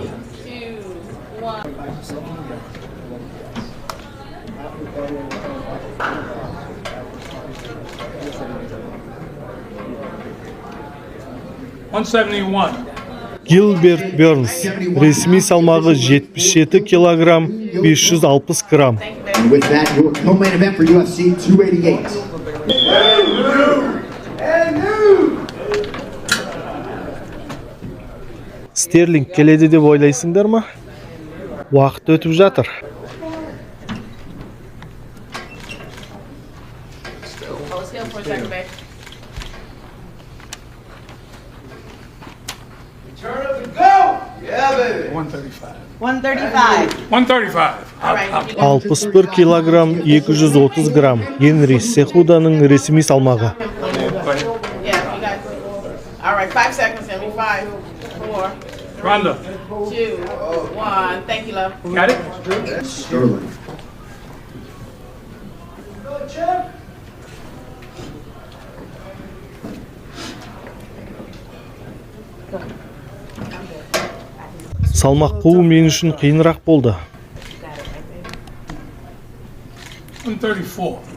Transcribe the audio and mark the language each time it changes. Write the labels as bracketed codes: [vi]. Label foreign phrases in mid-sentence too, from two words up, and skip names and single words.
[kk] 171. Гилберт Бернс. Ресми салмағы 77 килограмм 560 грамм. [en] And with that, your co-main event for UFC 288. [kk] Стерлинг келеді деп ойлайсыңдар ма? Уақыт өтіп жатыр. [en] Hold still for a second, babe. Turn up and go! Yeah, baby. 135. 135. 135. All right. you got [kk] 61 килограмм 230 грамм. Генри Сехуданың ресми салмағы. [en] Yeah, you got. All right, 5 seconds, Henry. 5, 4, Ronda. 2, 1. Thank you, love. Got it? Sterling. [kk] Салмақ қуу мен үшін қиынырақ болды. 134.